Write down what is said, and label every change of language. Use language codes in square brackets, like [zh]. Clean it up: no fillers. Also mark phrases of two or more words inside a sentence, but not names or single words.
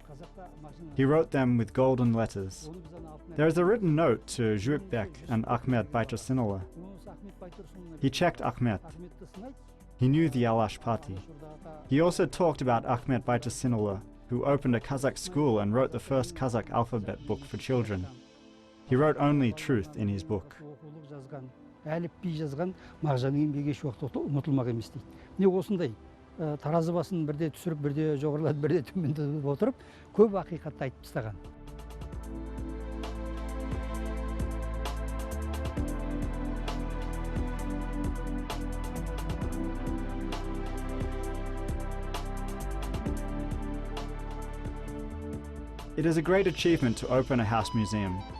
[en] He wrote them with golden letters. There is a written note to Jibek and Ahmet Baytursunova. He checked Ahmet. He knew the Alash party. He also talked about Ahmet Baytursunova, who opened a Kazakh school and wrote the first Kazakh alphabet book for children. He wrote only truth in his book. [kk] Таразы басын бірде түсіріп, бірде жоғарылады, бірде төмендетіп отырып, көп ақиқатты айтып тастаған. [en] It is a great achievement to open a house museum.